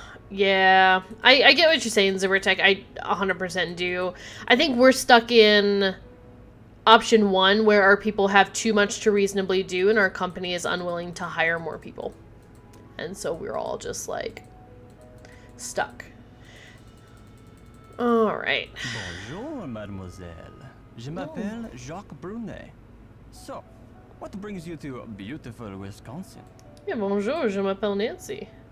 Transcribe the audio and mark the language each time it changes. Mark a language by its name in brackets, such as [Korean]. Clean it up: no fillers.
[English] I get what you're saying, Zybertech. I 100% do. I think we're stuck in option 1, where our people have too much to reasonably do and our company is unwilling to hire more people. And so we're all just, like, stuck. Alright. [French] Bonjour, mademoiselle. Je m'appelle Jacques Brunet. [English] So, what brings you to beautiful Wisconsin? [French] Yeah, bonjour, je m'appelle Nancy.